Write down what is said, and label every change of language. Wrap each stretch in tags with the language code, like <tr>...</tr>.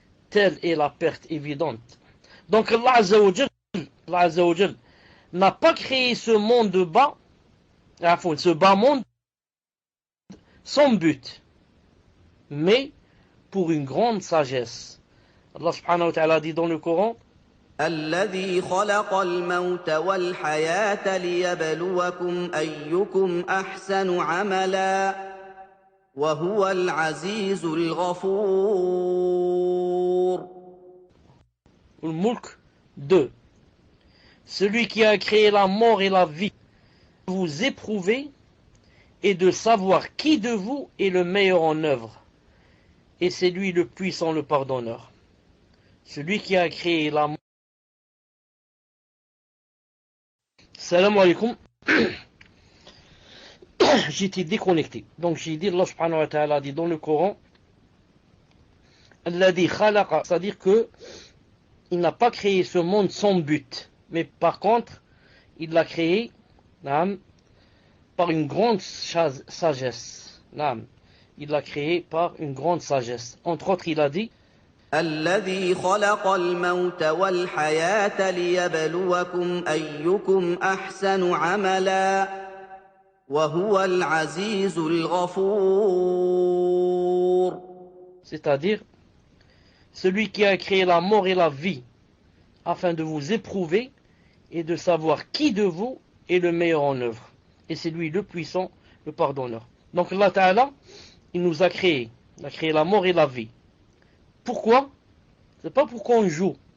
<fr>Telle est la perte évidente. Donc Allah Azza wa Jal n'a pas créé ce monde bas, ce bas monde, sans but, mais pour une grande sagesse. Allah subhanahu wa ta'ala dit dans le Coran:</fr> <ar>الذي خلق الموت والحياة ليبلوكم أيكم أحسن عملا وهو العزيز الغفور.</ar> <fr>Al-Mulk 2. Celui qui a créé la mort et la vie, vous éprouver et de savoir qui de vous est le meilleur en œuvre. Et c'est lui le puissant, le pardonneur. Celui qui a créé la mort.</fr> <ar>Salam alaikum.</ar> <fr>J'étais déconnecté. Donc j'ai dit, Allah subhanahu wa ta'ala dit dans le Coran,</fr> <ar>Alladhi khalaqa,</ar> <fr>c'est-à-dire que il n'a pas créé ce monde sans but. Mais par contre, il l'a créé par une grande sagesse. Il l'a créé par une grande sagesse. Entre autres, il a dit</fr> <ar>الذي خلق الموت والحياة ليبلوكم أيكم أحسن عملا وهو العزيز الغفور.</ar> <fr>C'est-à-dire, celui qui a créé la mort et la vie afin de vous éprouver et de savoir qui de vous est le meilleur en œuvre. Et c'est lui le puissant, le pardonneur. Donc Allah Ta'ala, il nous a créé. Il a créé la mort et la vie. Pourquoi? C'est pas pour qu'on joue.</fr>